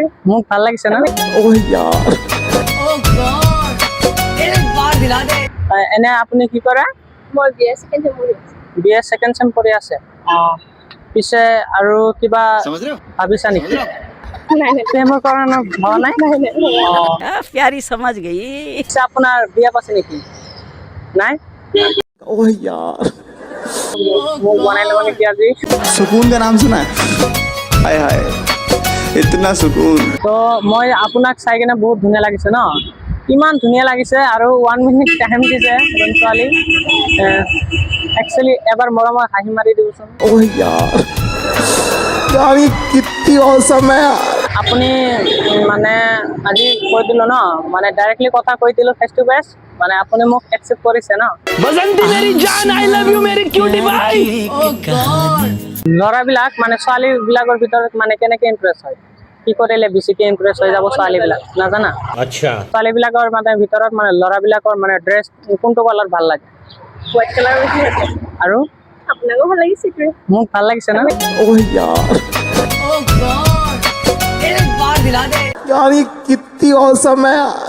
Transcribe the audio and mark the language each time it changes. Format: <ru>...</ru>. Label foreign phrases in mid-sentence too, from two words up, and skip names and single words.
<as>মোক ভাল লাগিছে না।</as> <hi>ओह यार</hi> <as>এনে আপুনি কি কৰে? মই</as> <en>BA second sem</en> <as>পঢ়ি আছো।</as> <en>BA second sem</en> <as>পঢ়ি আছে। পিছে আৰু কিবা ভাবিছা নেকি? নাই নাই প্ৰেমৰ কাৰণে হোৱা নাই?</as> <hi>प्यारी समझ गई।</hi> <as>পিছে আপোনাৰ বিয়া পাছে নেকি? নাই?</as> <hi>ओह यार</hi> <as>মোক বনাই ল'ব নেকি আজি?</as> <hi>सुकून का नाम सुना है हाय हाय इतना सुकून</hi> <as>তো মই আপোনাক চাই কিনে বহুত ধুনীয়া লাগিছে ন, ইমান ধুনীয়া লাগিছে আৰু 1</as> <en>minute time</en> <as>দিছে এজন ছোৱালী। একচুৱেলি এবাৰ মৰমৰ হাঁহি মাৰি দিবচোন।</as> <hi>ओह यार यार ये कितनी औसम है यार</hi> <as>আপুনি মানে আজি কৈ দিলো ন, মানে ডাইৰেক্টলি কথা কৈ দিলো</as> <en>face to face,</en> <as>মানে আপুনি মোক একচেপ্ট কৰিছে ন।</as> <hi>बसंती मेरी जान</hi> <en>I love you</en> <hi>मेरी क्यूटी भाई।</hi> <as>ল'ৰাবিলাক মানে ছোৱালী বিলাকৰ ভিতৰত মানে কেনেকে ইমপ্ৰেছ হয়, কি কৰিলে বেছিকে ইমপ্ৰেছ হৈ যাব ছোৱালী বিলাক নাজানা?</as> <hi>अच्छा</hi> <as>ছোৱালী বিলাকৰ মানে ভিতৰত মানে ল'ৰাবিলাকৰ মানে ড্ৰেছ কোনটো কালাৰ ভাল লাগে?</as> <en>white colour</en> <as>বেছি ভাল লাগে। আৰু আপোনাকো ভাল লাগিছে কি? মোক ভাল লাগিছে না।</as> <hi>ओह यार यार ये कितनी औसम है यार</hi>